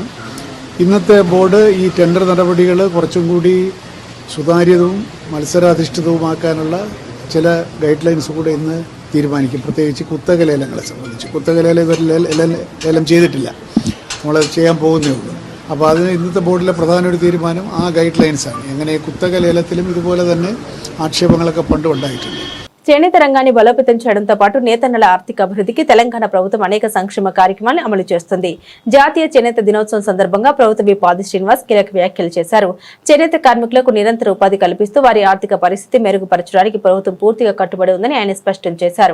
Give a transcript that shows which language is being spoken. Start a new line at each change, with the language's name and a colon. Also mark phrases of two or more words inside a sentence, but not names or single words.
Malayalam: ഇന്നത്തെ ബോർഡ് ഈ ടെൻഡർ നടപടികൾ കുറച്ചും കൂടി സുതാര്യതവും മത്സരാധിഷ്ഠിതവുമാക്കാനുള്ള ചില
English: guide lines
Malayalam: കൂടെ ഇന്ന് തീരുമാനിക്കും. പ്രത്യേകിച്ച് കുത്തക ലേലങ്ങളെ സംബന്ധിച്ച്. കുത്തക ലേലം ചെയ്തിട്ടില്ല, നമ്മളത് ചെയ്യാൻ പോകുന്നേ ഉള്ളൂ. അപ്പോൾ അതിന് ഇന്നത്തെ ബോർഡിലെ പ്രധാന ഒരു തീരുമാനം ആ
English: guide lines ആണ്.
Malayalam: എങ്ങനെ കുത്തക ലേലത്തിലും ഇതുപോലെ തന്നെ ആക്ഷേപങ്ങളൊക്കെ പണ്ടും ഉണ്ടായിട്ടുണ്ട്.
Telugu: చేనేత రంగాన్ని బలోపేతం చేయడంతో పాటు నేతన్నల ఆర్థిక అభివృద్ధికి తెలంగాణ ప్రభుత్వం అనేక సంక్షేమ కార్యక్రమాలను అమలు చేస్తుంది. జాతీయ చేనేత దినోత్సవం సందర్భంగా ప్రభుత్వ విప్ ఆది శ్రీనివాస్ కీలక వ్యాఖ్యలు చేశారు. చేనేత కార్మికులకు నిరంతర ఉపాధి కల్పిస్తూ వారి ఆర్థిక పరిస్థితి మెరుగుపరచడానికి ప్రభుత్వం పూర్తిగా కట్టుబడి ఉందని ఆయన స్పష్టం చేశారు.